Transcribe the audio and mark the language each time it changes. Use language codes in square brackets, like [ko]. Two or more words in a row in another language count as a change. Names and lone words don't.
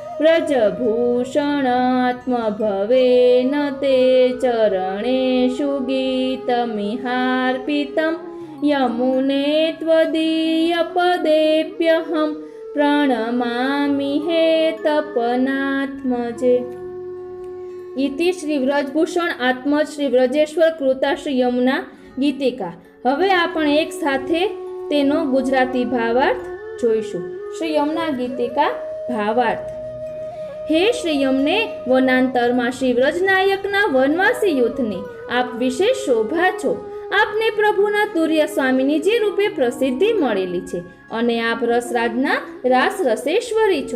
[sa] व्रजभूषणात्मभवेन ते चरणेषु गीतमिहार्पितं यमुने त्वदीयपदेप्यहं प्रणमामि हे तपनात्मजे। इति श्री व्रजभूषण आत्मज श्री व्रजेश्वर कृता श्री यमुना गीतिका। [gu] હવે આપણે એક સાથે તેનો ગુજરાતી ભાવાર્થ જોઈશું। શ્રી યમુના ગીતિકા ભાવાર્થ। હે શ્રી યમને વનાંતરમાં શ્રી વ્રજનાયકના વનવાસી યુથની આપ વિશેષ શોભા છો। આપને પ્રભુના તુર્ય સ્વામિનીજી રૂપે પ્રસિદ્ધિ મળેલી છે અને આપ રસરાજના રાસ રસેશ્વરી છો।